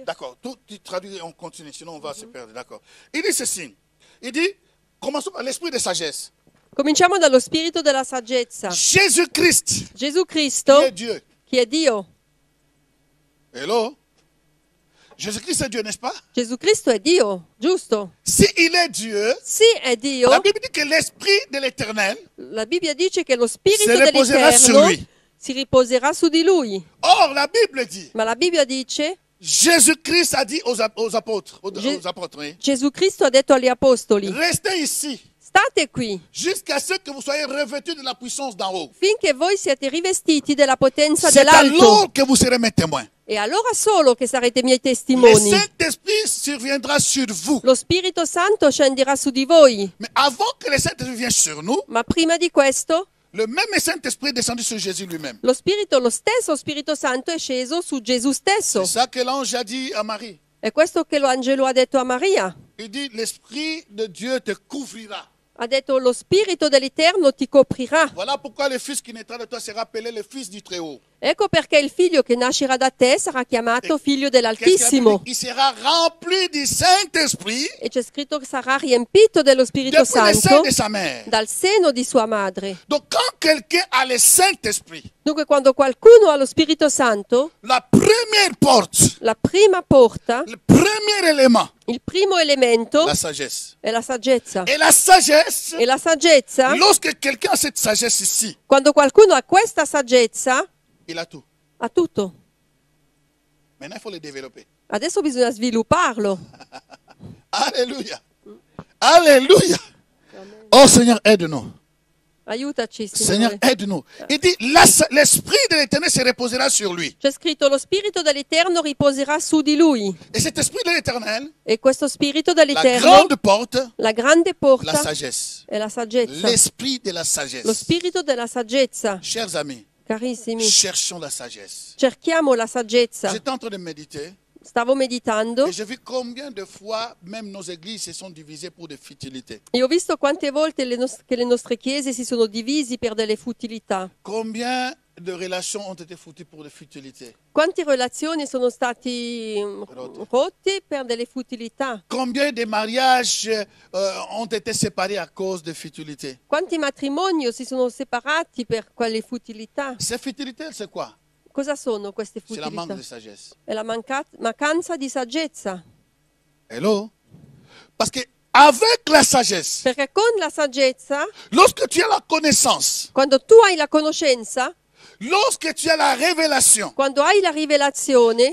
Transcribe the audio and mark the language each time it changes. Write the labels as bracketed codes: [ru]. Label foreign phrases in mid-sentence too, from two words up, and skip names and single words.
[fr] D'accord, tout tu traduis et on continue, sinon on va se perdre, d'accord. Il dit ceci. Il dit, commençons par l'esprit de sagesse. [it] Cominciamo dallo spirito della saggezza. [fr] Jésus-Christ, [it] Gesù [fr] qui [it] Cristo, [fr] est Dieu. [it] chi è Dio? [fr] Hello? Jésus-Christ est Dieu, n'est-ce pas? [it] Gesù Cristo è Dio, giusto? [fr] Si il est Dieu, [it] Sì, è Dio. [fr] la Bible dit que l'esprit de l'éternel [it] La Bibbia dice che lo spirito [fr] se reposerà sur [it] dell'Eterno [fr] lui. [it] si riposerà su di lui. [fr] Or, la Bible dit, [it] Ma la Bibbia dice, [fr] Jésus-Christ a dit aux apôtres, Gé- aux apôtres, oui, [it] Gesù Cristo ha detto agli apostoli, [fr] restez ici [it] state qui [fr] jusqu'à ce que vous soyez revêtus de la puissance d'en haut. [it] finché voi siete rivestiti della potenza [fr] C'est [it] dell'alto. [fr] alors que vous serez mes témoins. [it] E allora solo che sarete miei [fr] Le [it] testimoni. [fr] Saint-Esprit surviendra sur vous. [it] Lo Spirito Santo scenderà su di voi. [fr] Mais avant que le Saint-Esprit vienne sur nous, [it] Ma prima di questo, [fr] le même Saint-Esprit est descendu sur Jésus lui-même. [it] lo stesso Spirito Santo è sceso su Gesù stesso. [fr] C'est ça que l'ange a dit à Marie. [it] È questo che l'angelo ha detto a Maria. [fr] Il dit, l'Esprit de Dieu te couvrira. [it] Ha detto, lo Spirito dell'Eterno ti coprirà. [fr] Voilà pourquoi le fils qui naîtra de toi sera appelé le fils du Très-Haut. [it] Ecco perché il figlio che nascerà da te sarà chiamato figlio [fr] Qu'est-ce qu'il a [it] dell'Altissimo. [fr] dit? Il sera rempli du Saint-Esprit [it] E c'è scritto che sarà riempito dello Spirito [fr] depuis le sein [it] Santo [fr] de sa mère. [it] dal seno di sua madre. [fr] Donc quand quelqu'un a le Saint-Esprit, [it] Dunque quando qualcuno ha lo Spirito Santo, [fr] la première porte, [it] la prima porta, [fr] le premier élément, [it] il primo elemento [fr] la sagesse. [it] è la saggezza. [fr] Et la sagesse, [it] E la saggezza, [fr] lorsque quelqu'un a cette sagesse ici, [it] quando qualcuno ha questa saggezza, [fr] il a tout. [it] ha tutto. [fr] Maintenant, il faut le développer. [it] Adesso bisogna svilupparlo. [fr] Alléluia. Alléluia. Oh Seigneur, aide-nous. [it] Aiutaci, [fr] Seigneur, [it] Signore. [fr] aide-nous. Il dit, l'Esprit de l'Éternel se reposera sur lui. [it] C'è scritto, lo Spirito dell'Eterno riposerà su di lui. [fr] Et cet Esprit de l'Éternel, [it] E questo Spirito [fr] la [it] dell'Eterno, [fr] grande porte, [it] la grande [fr] la [it] porta, [fr] sagesse. [it] è la saggezza. [fr] L'Esprit de la [it] Lo [fr] sagesse. [it] Spirito della saggezza. [fr] Chers amis, [it] Carissimi, [fr] cherchons la sagesse. [it] cerchiamo la saggezza. [fr] J'étais en train de méditer [it] Stavo meditando [fr] et j'ai vu combien de fois même nos églises se sont divisées pour des futilités. [it] e ho visto quante volte che le nostre chiese si sono divisi per delle futilità. [fr] Combien de relations ont été foutues pour des futilités. [it] Quante relazioni sono stati rotti per delle futilità? [fr] Combien de mariages ont été séparés à cause de futilités. [it] Quanti matrimoni si sono separati per quelle futilità? [fr] Ces futilités, c'est quoi? [it] Cosa sono queste [fr] C'est la manque [it] futilità? [fr] de sagesse. [it] È la mancanza di saggezza. [fr] Hello? Parce que avec la sagesse, [it] Perché con la saggezza, [fr] lorsque tu as la connaissance, [it] quando tu hai la conoscenza, [fr] lorsque tu as la révélation, [it] quando hai la rivelazione,